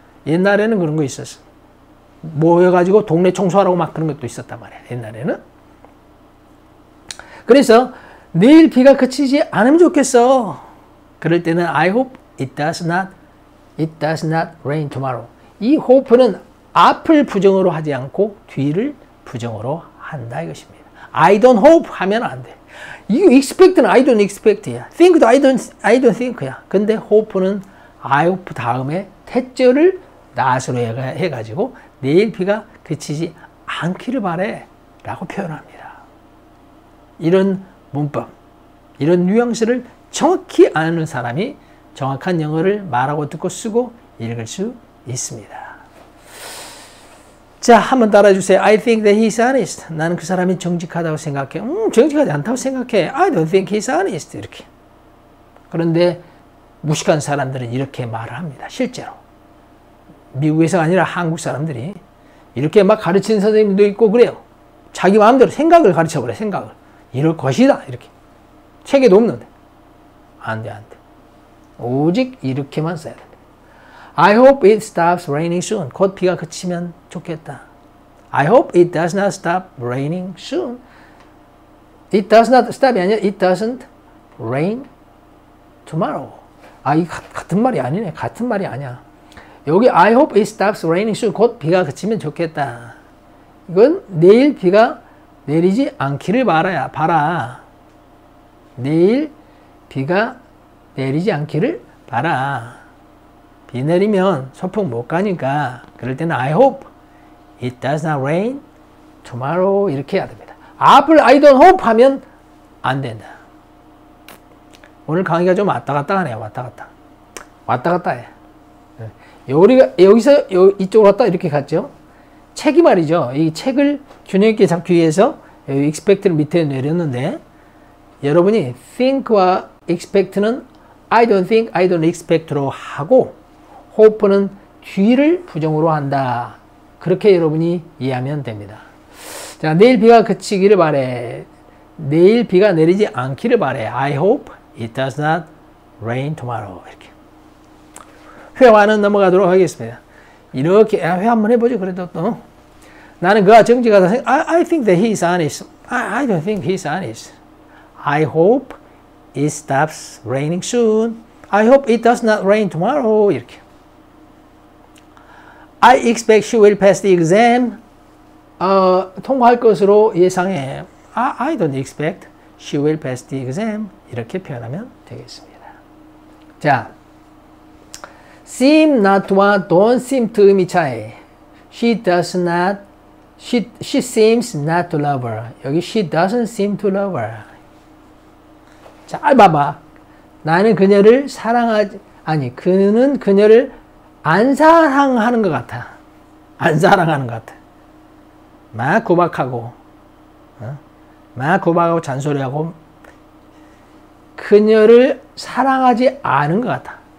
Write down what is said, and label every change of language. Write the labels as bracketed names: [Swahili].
[Korean] 옛날에는 그런 거 있었어. 모여가지고 동네 청소하라고 막 그런 것도 있었단 말이야. 옛날에는. 그래서 내일 비가 그치지 않으면 좋겠어. 그럴 때는 [English] I hope it does not rain tomorrow. [Korean] 이 hope는 앞을 부정어로 하지 않고 뒤를 부정어로 한다 이것입니다. [English] I don't hope [Korean] 하면 안 돼. 이거 expect는 [English] I don't expect [Korean] 야. think도 [English] I don't think [Korean] 야. 근데 hope는 I hope 다음에 태절을 not으로 해가지고 내일 비가 그치지 않기를 바래 라고 표현합니다. 이런 문법, 이런 뉘앙스를 정확히 아는 사람이 정확한 영어를 말하고 듣고 쓰고 읽을 수 있습니다. 자, 한번 따라주세요. [English] I think that he's honest. [Korean] 나는 그 사람이 정직하다고 생각해. 정직하지 않다고 생각해. [English] I don't think he's honest. [Korean] 이렇게. 그런데 무식한 사람들은 이렇게 말을 합니다. 실제로. 미국에서가 아니라 한국 사람들이 이렇게 막 가르치는 선생님도 있고 그래요. 자기 마음대로 생각을 가르쳐버려. 생각을. 이럴 것이다. 이렇게. 책에도 없는데. 안 돼, 안 돼. 오직 이렇게만 써야 된다. [English] I hope it stops raining soon. [Korean] 곧 비가 그치면 좋겠다. [English] I hope it does not stop raining soon. It does not stop [Korean] 이 아니라 [English] it doesn't rain tomorrow. [Korean] 아, 이 같은 말이 아니네. 같은 말이 아니야. 여기 [English] I hope it stops raining soon. [Korean] 곧 비가 그치면 좋겠다. 이건 내일 비가 내리지 않기를 바라. 내일 비가 내리지 않기를 바라. 비 내리면 소풍 못 가니까 그럴 때는 [English] I hope it does not rain tomorrow [Korean] 이렇게 해야 됩니다. 앞을 [English] I don't hope [Korean] 하면 안 된다. 오늘 강의가 좀 왔다 갔다 하네요. 왔다 갔다 해. 우리가 여기서 이쪽으로 갔다 이렇게 갔죠. 책이 말이죠. 이 책을 균형 있게 잡기 위해서 expect를 밑에 내렸는데 여러분이 think와 expect는 [English] I don't think, I don't expect [Korean] 로 하고 hope는 뒤를 부정으로 한다. 그렇게 여러분이 이해하면 됩니다. 자, 내일 비가 그치기를 바래. 내일 비가 내리지 않기를 바래. [English] I hope it does not rain tomorrow. [Korean] 이렇게. 회화는 넘어가도록 하겠습니다. 이렇게 회 한번 해보죠. 그래도 또 나는 그가 정직하다 생각. [English] I think that he is honest. I don't think he is honest. I hope it stops raining soon. I hope it does not rain tomorrow. [Korean] 이렇게. [English] I expect she will pass the exam. [Korean] 통과할 것으로 예상해. [English] I don't expect she will pass the exam. [Korean] 이렇게 표현하면 되겠습니다. 자, seem not와 don't seem to음이 차이. [English] She does not, she seems not to love her. [Korean] 여기 [English] she doesn't seem to love her. [Korean] 잘 봐봐. 나는 그녀를 그는 그녀를 안 사랑하는 것 같아. 안 사랑하는 것 같아. 막 구박하고, 잔소리하고, 그녀를 사랑하지 않은 것 같아.